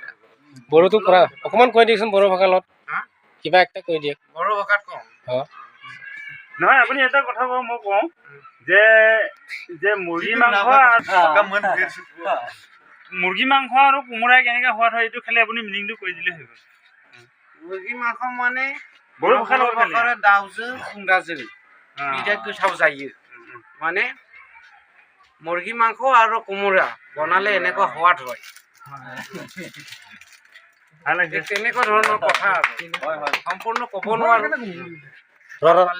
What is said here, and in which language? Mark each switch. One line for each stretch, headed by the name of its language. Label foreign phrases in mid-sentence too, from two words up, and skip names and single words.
Assamese: বড়োটো পৰা অকণমান কৈ দিয়কচোন বড়ো ভাষাৰ লগত হা কিবা একটা কৈ দিয়ক বড়ো ভাষাত কওঁ অঁ নহয় আপুনি এটা কথা কওঁ মই কওঁ যে যে মুৰ্গী মাংস আৰু কোমোৰাই কেনেকৈ সোৱাদ হয় এইটো খালি আপুনি মিনিংটো কৈ দিলে হৈ গ'ল মুৰ্গী মাংস মানে বড়ো ভাষা
Bodo: दाउजो खुंगाजो बिदा गोथाव जायो
Assamese: মানে মুৰ্গী মাংস আৰু কোমোৰা বনালে এনেকুৱা সোৱাদ হয় তেনেকুৱা ধৰণৰ কথা সম্পূৰ্ণ ক'ব নোৱাৰো